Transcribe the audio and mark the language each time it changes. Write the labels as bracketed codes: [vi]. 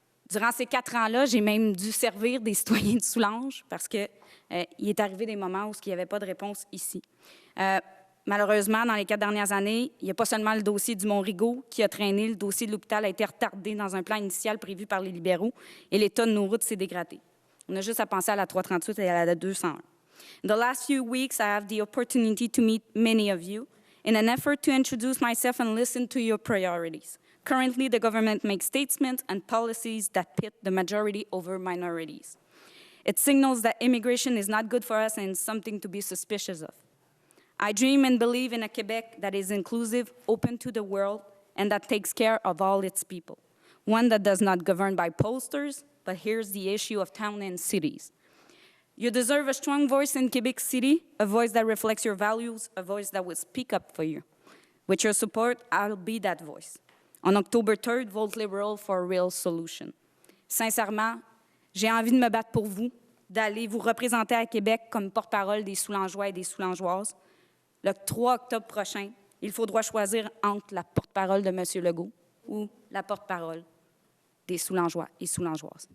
[fr] Durant ces 4 ans-là, j'ai même dû servir des citoyens de Soulanges parce que il est arrivé des moments où il n'y avait pas de réponse ici. Malheureusement, dans les 4 dernières années, il n'y a pas seulement le dossier du Mont-Rigaud qui a traîné, le dossier de l'hôpital a été retardé dans un plan initial prévu par les libéraux et l'état de nos routes s'est dégradé. On a juste à penser à la 338 et à la 201. [en] In the last few weeks, I have the opportunity to meet many of you in an effort to introduce myself and listen to your priorities. Currently, the government makes statements and policies that pit the majority over minorities. It signals that immigration is not good for us and something to be suspicious of. I dream and believe in a Quebec that is inclusive, open to the world, and that takes care of all its people. One that does not govern by posters, but hears the issue of town and cities. You deserve a strong voice in Quebec City, a voice that reflects your values, a voice that will speak up for you. With your support, I'll be that voice. On October 3rd, vote Liberal for a real solution. [fr] Sincèrement, j'ai envie de me battre pour vous, d'aller vous représenter à Québec comme porte-parole des Soulangeois et des Soulangeoises. Le 3 octobre prochain, il faudra choisir entre la porte-parole de M. Legault ou la porte-parole des Soulangeois et Soulangeoises.